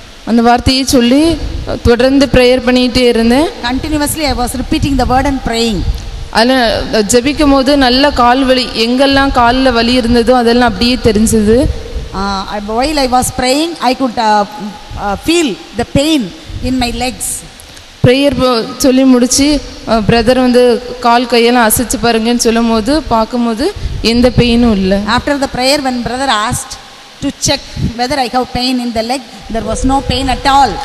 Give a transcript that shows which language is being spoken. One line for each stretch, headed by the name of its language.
Tamil: அந்த வார்த்தையை சொல்லி தொடர்ந்து ப்ரேயர் பண்ணிகிட்டே இருந்தேன்.
English: Continuously I was repeating the word and praying.
Tamil: அதில் ஜபிக்கும் போது நல்ல கால் வலி, எங்கெல்லாம் காலில் வலி இருந்ததோ அதெல்லாம் அப்படியே தெரிஞ்சது.
English: While I was praying, I could feel the pain in my legs.
Tamil: Prayer சொல்லி முடித்து பிரதர் கால் கையெல்லாம் அசைச்சு பாருங்கன்னு சொல்லும் போது பார்க்கும்போது எந்த பெயினும் இல்லை.
English: After the prayer, when brother asked to check whether I have pain in the leg, there was no pain at all.